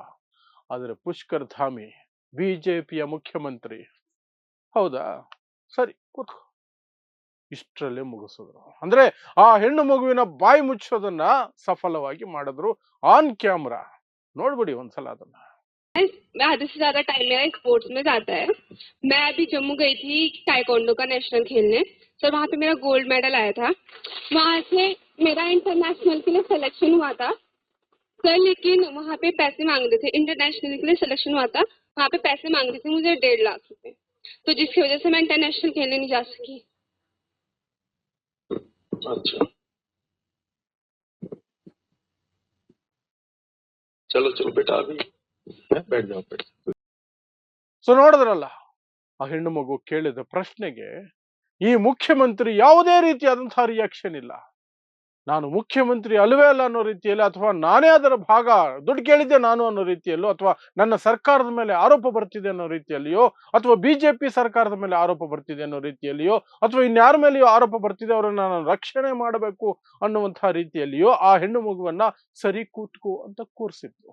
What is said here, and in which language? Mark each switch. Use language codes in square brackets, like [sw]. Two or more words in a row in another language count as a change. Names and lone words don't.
[kn] ಆದ್ರೆ ಪುಷ್ಕರ್ ಧಾಮಿ ಬಿಜೆಪಿಯ ಮುಖ್ಯಮಂತ್ರಿ, ಹೌದಾ ಸರಿ ಕೂತ್ಕೋ, ಇಷ್ಟರಲ್ಲೇ ಮುಗಿಸಿದ್ರು. ಅಂದ್ರೆ ಆ ಹೆಣ್ಣು ಮಗುವಿನ ಬಾಯಿ ಮುಚ್ಚೋದನ್ನ ಸಫಲವಾಗಿ ಮಾಡಿದ್ರು [en] on camera. [kn] ನೋಡ್ಬಿಡಿ ಒಂದ್ಸಲ ಅದನ್ನ. [hi] मैं आधे से ज्यादा टाइम मेरा स्पोर्ट्स में जाता है। मैं अभी जम्मू गई थी ताइक्वांडो का नेशनल खेलने। सर वहाँ पे मेरा [en] gold medal [hi] आया था। वहाँ से मेरा इंटरनेशनल के लिए सिलेक्शन हुआ था सर, लेकिन वहाँ पे पैसे मांग रहे थे। इंटरनेशनल के लिए सिलेक्शन हुआ था, वहाँ पे पैसे मांग रहे थे मुझे 1.5 लाख रुपए, तो जिसकी वजह से मैं इंटरनेशनल खेलने नहीं जा सकी। अच्छा, चलो चलो बेटा अभी बैठ जाओ बैठ जाओ। [kn] ಸೊ ನೋಡಿದ್ರಲ್ಲ, ಆ ಹೆಣ್ಣು ಮಗು ಕೇಳಿದ ಪ್ರಶ್ನೆಗೆ ಈ ಮುಖ್ಯಮಂತ್ರಿ ಯಾವುದೇ ರೀತಿಯಾದಂತಹ ರಿಯಾಕ್ಷನ್ ಇಲ್ಲ. ನಾನು ಮುಖ್ಯಮಂತ್ರಿ ಅಲ್ವೇ ಅಲ್ಲ ಅನ್ನೋ ರೀತಿಯಲ್ಲಿ, ಅಥವಾ ನಾನೇ ಅದರ ಭಾಗ, ದುಡ್ಡು ಕೇಳಿದ್ದೆ ನಾನು ಅನ್ನೋ ರೀತಿಯಲ್ಲೋ, ಅಥವಾ ನನ್ನ ಸರ್ಕಾರದ ಮೇಲೆ ಆರೋಪ ಬರ್ತಿದೆ ಅನ್ನೋ ರೀತಿಯಲ್ಲಿಯೋ, ಅಥವಾ ಬಿಜೆಪಿ ಸರ್ಕಾರದ ಮೇಲೆ ಆರೋಪ ಬರ್ತಿದೆ ಅನ್ನೋ ರೀತಿಯಲ್ಲಿಯೋ, ಅಥವಾ ಇನ್ಯಾರ ಮೇಲೆಯೋ ಆರೋಪ ಬರ್ತಿದೆ, ಅವರನ್ನ ನಾನು ರಕ್ಷಣೆ ಮಾಡಬೇಕು ಅನ್ನುವಂತಹ ರೀತಿಯಲ್ಲಿಯೋ ಆ ಹೆಣ್ಣು ಮಗುವನ್ನ ಸರಿ ಕೂತ್ಕೋ ಅಂತ ಕೂರಿಸಿದ್ರು.